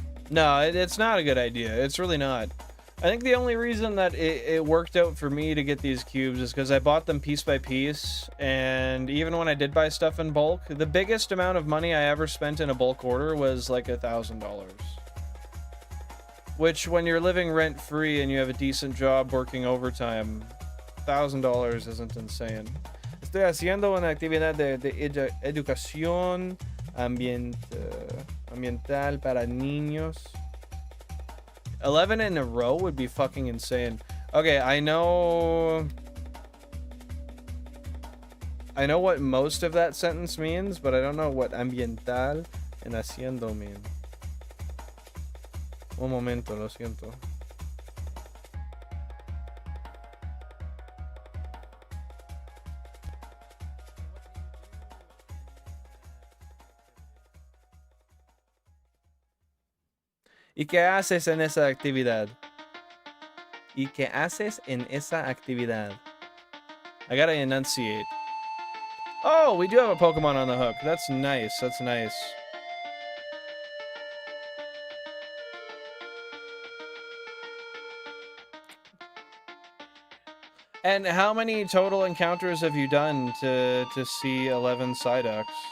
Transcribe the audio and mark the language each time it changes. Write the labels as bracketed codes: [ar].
[en] No, it's not a good idea. It's really not. I think the only reason that it worked out for me to get these cubes is because I bought them piece by piece, and even when I did buy stuff in bulk, the biggest amount of money I ever spent in a bulk order was like $1,000. Which, when you're living rent-free and you have a decent job working overtime, $1,000 isn't insane. [es] Estoy haciendo una actividad de educación ambiental para niños. [en] 11 in a row would be fucking insane. Okay, I know what most of that sentence means, but I don't know what ambiental and haciendo mean. [es] Un momento, lo siento. ¿Y qué haces en esa actividad? ¿Y qué haces en esa actividad? [en] I gotta enunciate. Oh, we do have a Pokemon on the hook. That's nice. That's nice. And how many total encounters have you done to see 11 Psyducks?